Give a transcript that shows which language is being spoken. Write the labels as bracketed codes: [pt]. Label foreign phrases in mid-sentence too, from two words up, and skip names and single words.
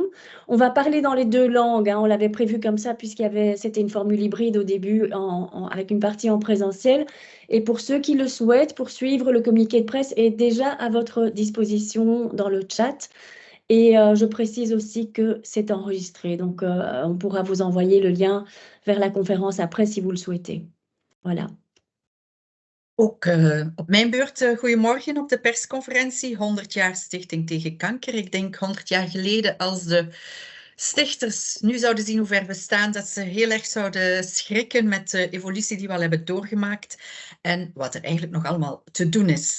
[fr] On va parler dans les 2 langues, hein, on l'avait prévu comme ça, c'était une formule hybride au début, avec une partie en présentiel. Et pour ceux qui le souhaitent, pour suivre, le communiqué de presse est déjà à votre disposition dans le chat. Et je précise aussi que c'est enregistré. Donc, on pourra vous envoyer le lien vers la conférence après si vous le souhaitez. Voilà. [nl] Ook op mijn beurt, goedemorgen op de persconferentie 100 jaar Stichting tegen Kanker. Ik denk 100 jaar geleden als de stichters nu zouden zien hoe ver we staan, dat ze heel erg zouden schrikken met de evolutie die we al hebben doorgemaakt en wat er eigenlijk nog allemaal te doen is.